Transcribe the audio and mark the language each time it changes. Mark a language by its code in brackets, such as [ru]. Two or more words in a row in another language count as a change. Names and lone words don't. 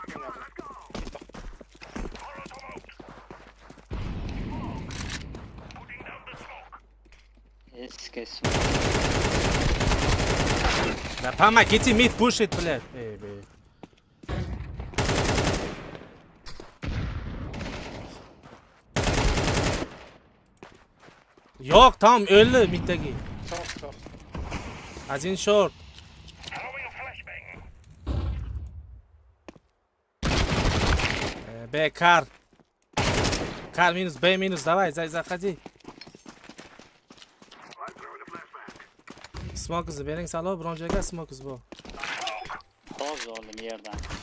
[ru] Да помогите [en] mid push it, [ru] блядь. [uz] Yo'q, tam o'ldi middagi. [ru] Один short. Б, кар. Кар минус, Б минус, давай, заходи. [uz] Smoke bering salo, biron joyga smoke bu. Hozir oldim yerdan.